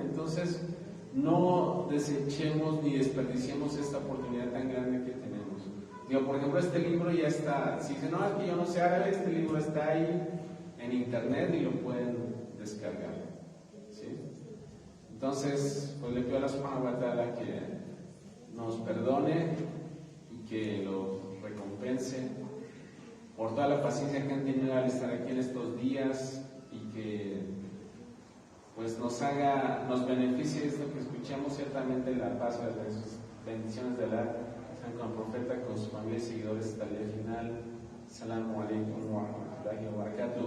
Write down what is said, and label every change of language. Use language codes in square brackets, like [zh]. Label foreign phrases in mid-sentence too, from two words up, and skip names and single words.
[es] Entonces, no desechemos ni desperdiciemos esta oportunidad tan grande que tenemos. Digo, por ejemplo, este libro ya está, si dicen, no, es que yo no sé árabe, este libro está ahí en internet y lo pueden descargar. ¿Sí? Entonces, pues le pido a Allah [ar] سبحانه وتعالى [es] que nos perdone y que lo recompense por toda la paciencia que han tenido al estar aquí en estos días y que pues nos beneficie esto que escuchamos, ciertamente la paz y las bendiciones de Allah sean con el profeta, con su familia y seguidores hasta el día final. [ar] السلام عليكم ورحمة الله وبركاته.